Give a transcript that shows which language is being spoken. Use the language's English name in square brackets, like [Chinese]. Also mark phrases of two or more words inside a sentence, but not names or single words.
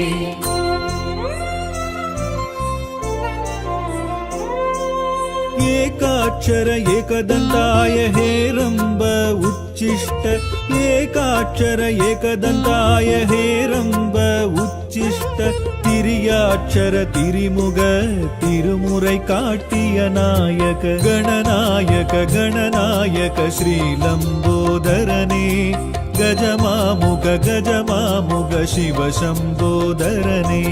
[Sanskrit] एकाक्षर एकदन्ताय हेरम्ब उच्चिष्ट एकाक्षर एकदन्ताय हेरम्ब उच्चिष्ट [Tamil] திரியாட்சர திரிமுக திருமுறை காட்டிய நாயக கணநாயக கணநாயக ஸ்ரீலம்போதரனே கஜமாமுக சிவசம்போதரனே